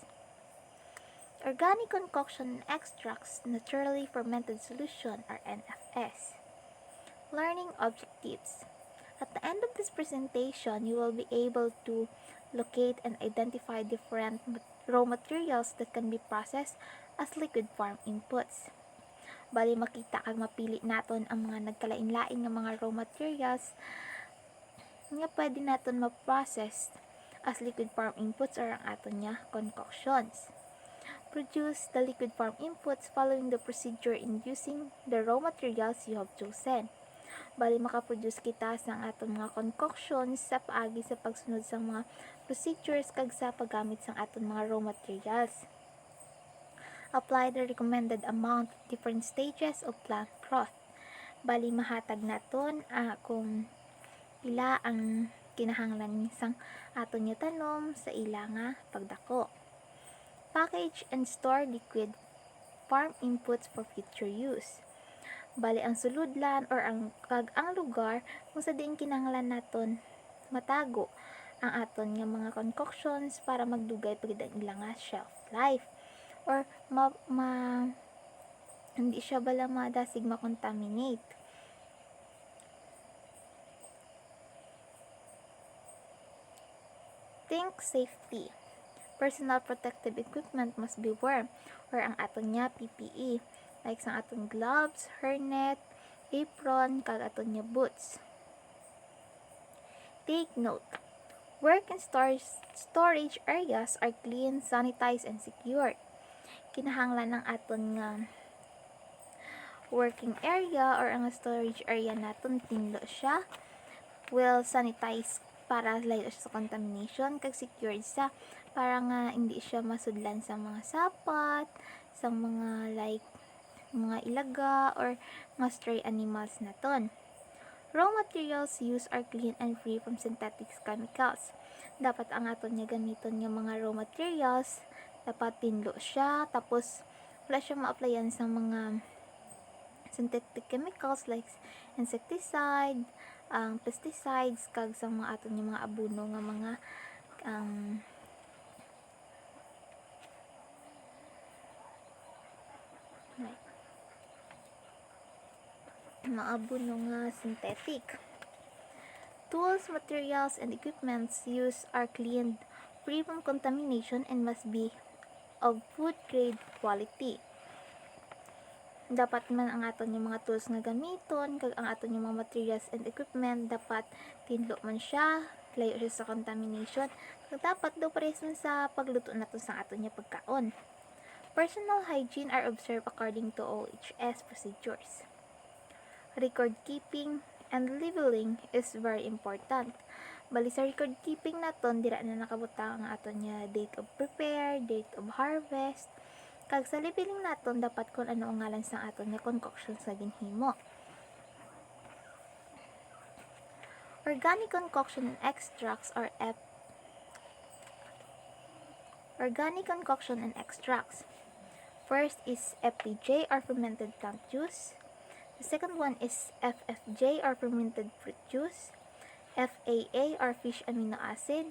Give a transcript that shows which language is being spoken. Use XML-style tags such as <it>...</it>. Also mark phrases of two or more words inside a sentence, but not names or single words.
<en>Organic concoction extracts, naturally fermented solution, or NFS. Learning objectives. At the end of this presentation, you will be able to locate and identify different raw materials that can be processed as liquid form inputs.</en> <hil>Bali makita kag mapili naton ang mga nagkalain-lain nga mga</hil> <en>raw materials</en> <hil>nga pwede naton ma-process</hil> <en>as liquid form inputs</en> <hil>or ang aton nga concoctions.</hil> <en>Produce the liquid form inputs following the procedure in using the raw materials you have chosen.</en> <hil>Bali makaproduce kita sa aton mga concoctions sa paagi sa pagsunod sa mga procedures kag sa paggamit sa aton mga</hil> <en>raw materials. Apply the recommended amount at different stages of plant growth.</en> <hil>Bali mahatag naton kung pila ang kinahanglan sang aton nga tanom sa ila nga pagdako.</hil> <en>Package and store liquid farm inputs for future use.</en> <hil>Bali ang suludlan or ang lugar kung sa diin kinahanglan naton matago ang aton nga mga concoctions para magdugay pagid ang ila nga</hil> <en>shelf life</en> <hil>or hindi siya bala madasig makontaminate.</hil> <en>Think safety. Personal protective equipment must be worn or</en> <hil>ang aton nga</hil> <en>PPE like</en> <hil>sa aton</hil> <en>gloves, hairnet, apron,</en> <hil>kag aton nga</hil> <en>boots. Take note. Work and storage areas are clean, sanitized, and secured.</en> <hil>Kinahanglan ng aton nga</hil> <en>working area</en> <hil>or ang</hil> <en>storage area</en> <hil>naton tinlo siya</hil> <en>well sanitized</en> <hil>para layo siya sa contamination kag secured sa para nga hindi siya masudlan sa mga sapat, sa mga like mga ilaga or mga</hil> <en>stray animals</en> <hil>naton.</hil> <en>Raw materials used are clean and free from synthetic chemicals.</en> <hil>Dapat ang aton nga gamiton nga mga</hil> <en>raw materials</en> <hil>dapat tinlo siya tapos wala siya ma-applyan sa mga</hil> <en>synthetic chemicals</en> <hil>like insecticide, pesticides kag sa mga aton nga mga abono nga mga mga abono nga synthetic.</hil> <en>Tools, materials, and equipments used are cleaned, free from contamination, and must be of food grade quality.</en> <hil>Dapat man ang aton yung mga tools nga gamiton kag ang aton yung mga</hil> <en>materials and equipment</en> <hil>dapat tinlo man siya, layo siya sa contamination, kag dapat daw pares man sa pagluto nato sa aton yung pagkaon.</hil> <en>Personal hygiene are observed according to OHS procedures. Record keeping and labeling is very important.</en> <hil>Bali sa</hil> <en>record keeping</en> <hil>naton dira na nakabutang ang aton nga</hil> <en>date of prepare, date of harvest.</en> <hil>Kag sa labeling naton dapat kung ano ang ngalan sa aton nga concoctions nga ginhimo.</hil> <en>Organic concoction and extracts or Organic concoction and extracts. First is FPJ or fermented plant juice. The second one is FFJ or fermented fruit juice. FAA or fish amino acid.</en>